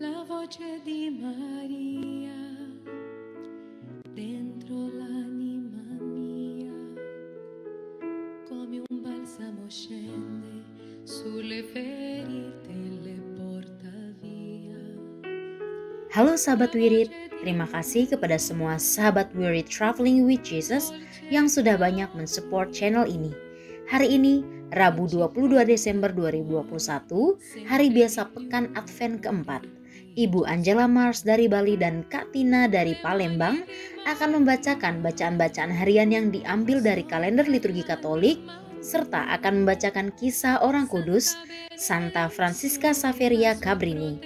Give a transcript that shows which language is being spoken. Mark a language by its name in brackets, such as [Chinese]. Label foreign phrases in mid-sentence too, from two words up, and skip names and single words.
[Italian] voce di Maria dentro l'anima mia, come un balsamo scende sulle ferite e le porta via. [Indonesian] Halo sahabat Wirid, terima kasih kepada semua sahabat Wirid Traveling with Jesus yang sudah banyak mensupport channel ini. Hari ini, Rabu 22 Desember 2021, hari biasa pekan Advent keempat. Ibu Angela Mars dari Bali dan Kak Tina dari Palembang akan membacakan bacaan-bacaan harian yang diambil dari kalender liturgi Katolik, serta akan membacakan kisah orang kudus Santa Francisca Saveria Cabrini.